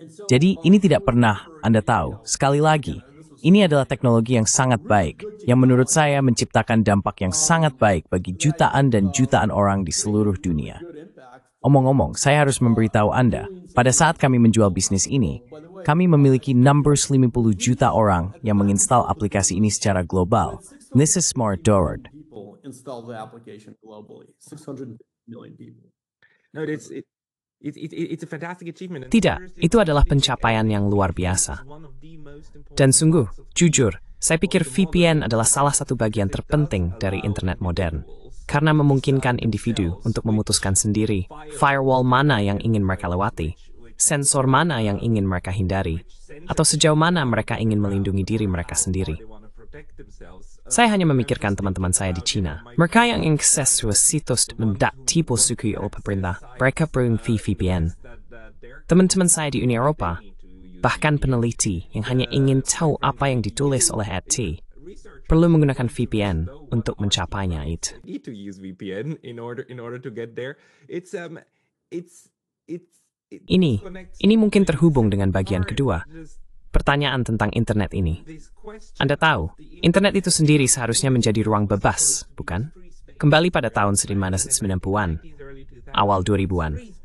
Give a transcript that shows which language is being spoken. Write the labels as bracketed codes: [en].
[id] Jadi ini tidak pernah Anda tahu. Sekali lagi, ini adalah teknologi yang sangat baik, yang menurut saya menciptakan dampak yang sangat baik bagi jutaan dan jutaan orang di seluruh dunia. Omong-omong, saya harus memberitahu Anda, pada saat kami menjual bisnis ini, kami memiliki numbers 50 juta orang yang menginstal aplikasi ini secara global. [en] This is smart Dorod. Install the application globally. 600 million people. No, it's a fantastic achievement. [id] Tidak, itu adalah pencapaian yang luar biasa. Dan sungguh, jujur, saya pikir VPN adalah salah satu bagian terpenting dari internet modern. Karena memungkinkan individu untuk memutuskan sendiri firewall mana yang ingin mereka lewati, sensor mana yang ingin mereka hindari, atau sejauh mana mereka ingin melindungi diri mereka sendiri. Saya hanya memikirkan teman-teman saya di China. Mereka yang akses ke situs tidak dipusukui oleh pemerintah, mereka perlu VPN. Teman-teman saya di Uni Eropa, bahkan peneliti yang hanya ingin tahu apa yang ditulis oleh RT, perlu menggunakan VPN untuk mencapainya itu. [en] Need to use VPN in order to get there. [id] Ini mungkin terhubung dengan bagian kedua. Pertanyaan tentang internet ini. Anda tahu, internet itu sendiri seharusnya menjadi ruang bebas, bukan? Kembali pada tahun 1990-an, awal 2000-an.